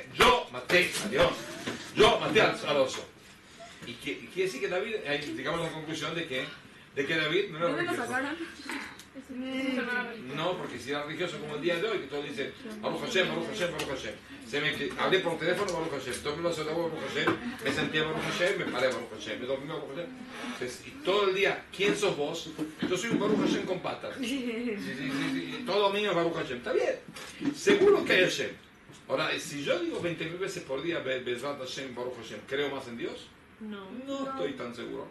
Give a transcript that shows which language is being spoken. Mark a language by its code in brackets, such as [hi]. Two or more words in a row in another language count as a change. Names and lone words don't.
[es] Yo maté a Dios. Yo maté al oso. Y quiere decir que David, llegamos a la conclusión de que David no era religioso. Eso no era religioso. No, porque si era religioso como el día de hoy, que todos dicen [he] ברוך השם, ברוך השם, ברוך השם. [es] Hablé por teléfono, [he] ברוך השם. [es] Tomé un vaso de agua, [he] ברוך השם. [es] Me senté [he] ברוך השם, [es] me paré [he] ברוך השם. [es] Me dormí [he] ברוך השם. [es] Entonces, y todo el día, ¿quién sos vos? Yo soy un [he] ברוך השם [es] con patas. Sí. Todo mío es [he] ברוך השם. [es] Está bien. Seguro que hay Hashem. Ahora, si yo digo 20.000 veces por día [he] בעזרת השם, ברוך השם, [es] ¿creo más en Dios? No. No estoy tan seguro.